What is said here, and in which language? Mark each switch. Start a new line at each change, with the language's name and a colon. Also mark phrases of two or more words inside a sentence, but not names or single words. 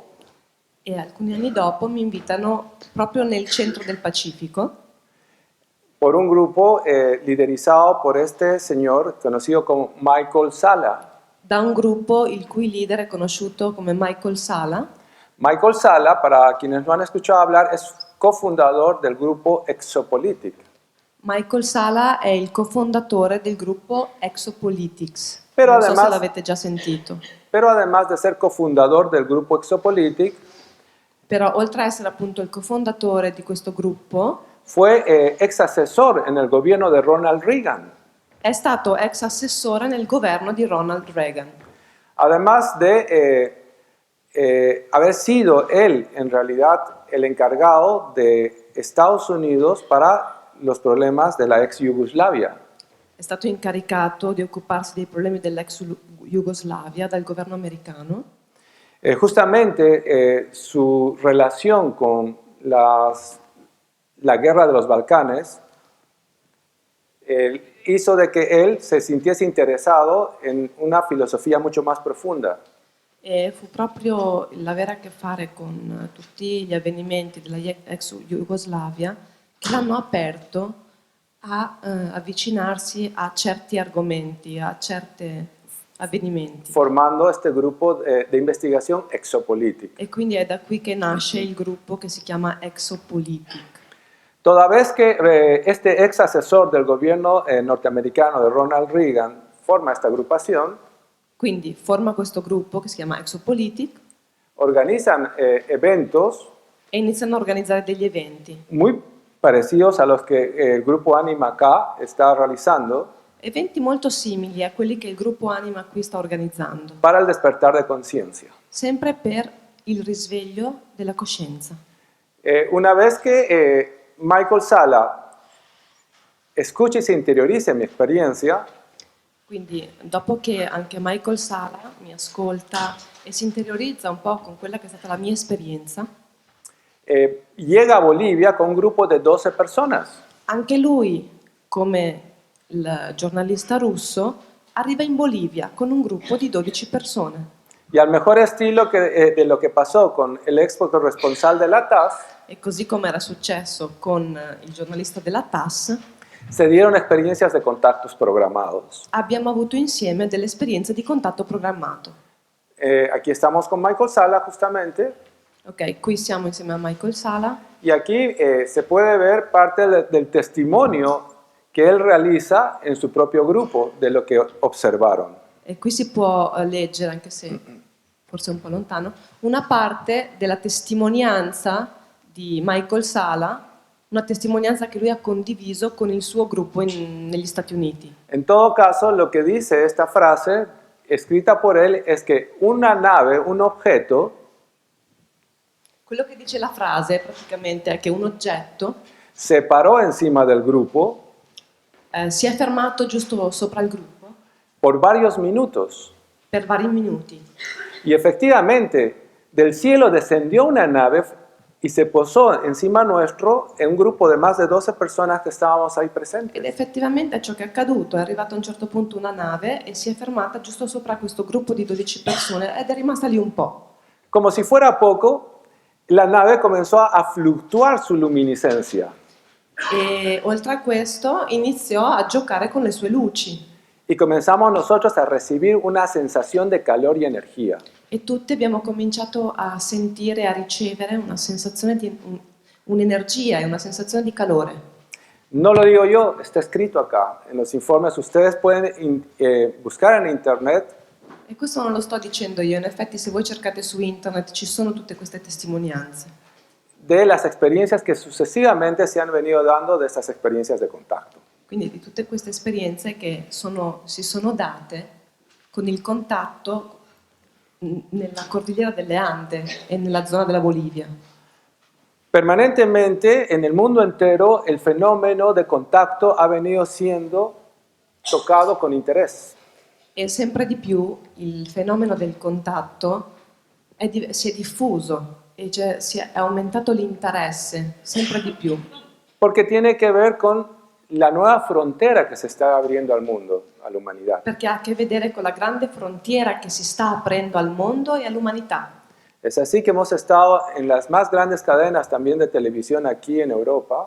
Italian: E alcuni anni dopo mi invitano proprio nel centro del Pacifico
Spanish: por un grupo liderizado por este señor conocido como Michael Sala.
Italian: da un gruppo il cui leader è conosciuto come Michael Sala.
Spanish: Michael Sala, para quienes no han escuchado hablar, es cofundador del grupo Exopolitik.
Italian: Michael Sala è il cofondatore del gruppo Exopolitics. Però Non so se
Spanish: además-
Italian: l'avete già sentito.
Spanish: Pero además de ser cofundador del grupo Exopolitik,
Italian: Però oltre a essere appunto il cofondatore di questo gruppo,
Spanish: fue ex asesor en el gobierno de Ronald Reagan.
Italian: è stato ex assessore nel governo di Ronald Reagan.
Spanish: Además de haber sido él en realidad el encargado de Estados Unidos para los problemas de la ex Yugoslavia.
Italian: È stato incaricato di occuparsi dei problemi dell'ex Jugoslavia dal governo americano.
Spanish: Justamente su relación con la guerra de los Balcanes hizo de que él se sintiese interesado en una filosofía mucho más profunda.
Italian: E fu proprio l'avere a che fare con tutti gli avvenimenti della ex Jugoslavia che l'hanno aperto a avvicinarsi a certi argomenti, a certi avvenimenti.
Spanish: Formando este grupo de investigación Exopolitik.
Italian: E quindi è da qui che nasce il gruppo che si chiama Exopolitik.
Spanish: Toda vez que este ex asesor del gobierno norteamericano de Ronald Reagan forma esta agrupación,
Italian: Quindi forma questo gruppo che si chiama Exopolitik
Spanish: organizan eventos
Italian: e iniziano a organizzare degli eventi.
Spanish: muy parecidos a los que el grupo Anima acá está realizando
Italian: Eventi molto simili a quelli che il gruppo Anima qui sta organizzando,
Spanish: para el despertar de conciencia.
Italian: sempre per il risveglio della coscienza.
Spanish: Una vez que Michael Sala escuche y se interiorice mi experiencia,
Italian: Quindi dopo che anche Michael Sala mi ascolta e si interiorizza un po' con quella che è stata la mia esperienza,
Spanish: llega a Bolivia con un grupo de 12 personas.
Italian: anche lui, come il giornalista russo, arriva in Bolivia con un gruppo di 12 persone.
Spanish: Y al mejor estilo de lo que pasó con el ex corresponsal de la TAS,
Italian: E così come era successo con il giornalista della TAS,
Spanish: se dieron experiencias de contactos programados.
Italian: abbiamo avuto insieme delle esperienze di contatto programmato.
Spanish: Aquí estamos con Michael Sala justamente,
Italian: Ok, qui siamo insieme a Michael Sala
Spanish: y aquí se puede ver parte del testimonio que él realiza en su propio grupo de lo que observaron.
Italian: e qui si può leggere, anche se forse è un po' lontano, una parte della testimonianza di Michael Sala, una testimonianza che lui ha condiviso con il suo gruppo negli Stati Uniti.
Spanish: En todo caso, lo que dice esta frase, escrita por él, es que una nave, un objeto,
Italian: Quello che dice la frase praticamente è che un oggetto
Spanish: se paró encima del grupo
Italian: si è fermato giusto sopra il gruppo
Spanish: por varios minutos.
Italian: per vari minuti.
Spanish: Y efectivamente, del cielo descendió una nave y se posó encima nuestro en un grupo de más de 12 personas que estábamos ahí
Italian: Ed
Spanish: presentes.
Italian: effettivamente è ciò che è accaduto, è arrivata a un certo punto una nave e si è fermata giusto sopra questo gruppo di 12 persone ed è rimasta lì un po'.
Spanish: Como si fuera poco, la nave comenzó a fluctuar su luminiscencia.
Italian: E oltre a questo iniziò a giocare con le sue luci
Spanish: Y comenzamos nosotros a recibir una sensación de calor y energía.
Italian: e tutti abbiamo cominciato a sentire, a ricevere una sensazione di un'energia e una sensazione di calore.
Spanish: No lo digo yo, está escrito acá en los informes. Ustedes pueden buscar en internet
Italian: E questo non lo sto dicendo io, in effetti se voi cercate su internet ci sono tutte queste testimonianze
Spanish: de las experiencias que sucesivamente se han venido dando de estas experiencias de contacto.
Italian: quindi di tutte queste esperienze che si sono date con il contatto nella cordigliera delle Ande e nella zona della Bolivia.
Spanish: Permanentemente en el mundo entero el fenómeno de contacto ha venido siendo tocado con interés.
Italian: E sempre di più il fenomeno del contatto si è diffuso e si è aumentato l'interesse, sempre di più,
Spanish: Porque tiene que ver con la nueva frontera que se está abriendo al mundo, a la humanidad.
Italian: perché ha a che vedere con la grande frontiera che si sta aprendo al mondo e all'umanità.
Spanish: Es así que hemos estado en las más grandes cadenas también de televisión aquí en Europa,